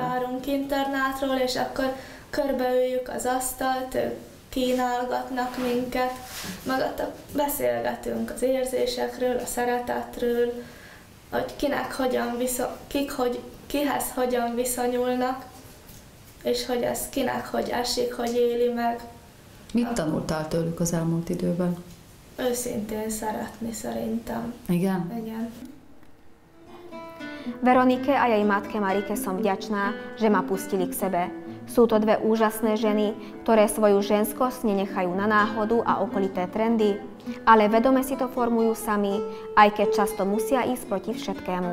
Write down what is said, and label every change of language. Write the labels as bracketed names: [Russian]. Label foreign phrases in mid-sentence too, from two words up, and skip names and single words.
[Hungarian] járunk internátról, és akkor körbeüljük az asztalt, ők kínálgatnak minket, meg ott beszélgetünk az érzésekről, a szeretetről, hogy kihez hogyan viszonyulnak, és hogy ez kinek hogy esik, hogy éli meg. Mit tanultál tőlük az elmúlt időben? Őszintén szeretni szerintem. Igen? Igen. [Slovak] Veronike a jej matke Marike som vďačná, že ma pustili k sebe. Sú to dve úžasné ženy, ktoré svoju ženskosť nenechajú na náhodu a okolité trendy, ale vedome si to formujú sami, aj keď často musia ísť proti všetkému.